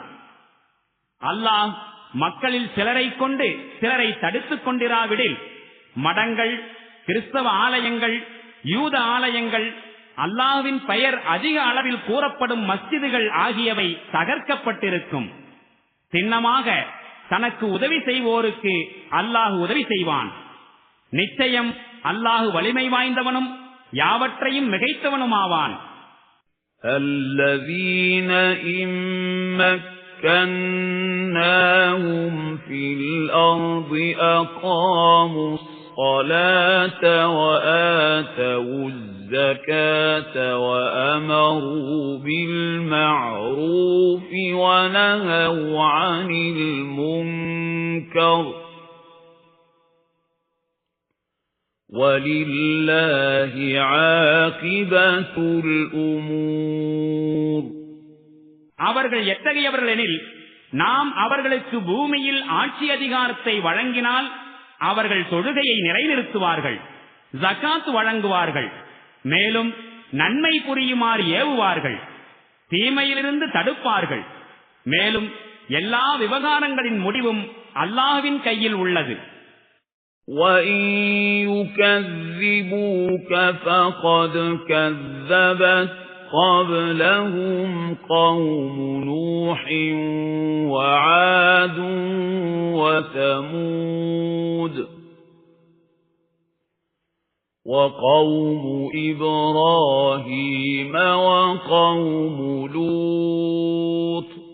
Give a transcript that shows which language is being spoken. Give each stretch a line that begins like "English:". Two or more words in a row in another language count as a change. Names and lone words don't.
Tamil: அல்லாஹ் மக்களில் சிலரை கொண்டு சிலரை தடுத்துக் கொண்டிராவிடில் மடங்கள், கிறிஸ்தவ ஆலயங்கள், யூத ஆலயங்கள், அல்லாஹ்வின் பெயர் அதிக அளவில் கூறப்படும் மஸ்ஜிதுகள் ஆகியவை தகர்க்கப்பட்டிருக்கும். சின்னமாக தனக்கு உதவி செய்வோருக்கு அல்லாஹ் உதவி செய்வான். நிச்சயம் அல்லாஹ் வலிமை வாய்ந்தவனும் யாவற்றையும் மிகைத்தவனுமாவான்.
Arabic: الذين إن مكناهم في الأرض أقاموا الصلاة وآتوا الزكاة وأمروا بالمعروف ونهوا عن المنكر وَلِلَّهِ عَاقِبَةُ الْأُمُورِ.
Tamil: அவர்கள் எத்தகையவர்கள் எனில், நாம் அவர்களுக்கு பூமியில் ஆட்சி அதிகாரத்தை வழங்கினால் அவர்கள் தொழுகையை நிலைநிறுத்துவார்கள், ஜகாத் வழங்குவார்கள், மேலும் நன்மை புரியுமாறு ஏவுவார்கள், தீமையிலிருந்து தடுப்பார்கள். மேலும் எல்லா விவகாரங்களின் முடிவும் அல்லாஹ்வின் கையில் உள்ளது.
Arabic: وَإِن يُكَذِّبُوكَ فَقَدْ كَذَّبَتْ قَبْلَهُمْ قَوْمُ نُوحٍ وَعَادٌ وَثَمُودُ وَقَوْمُ إِبْرَاهِيمَ وَقَوْمُ لُوطٍ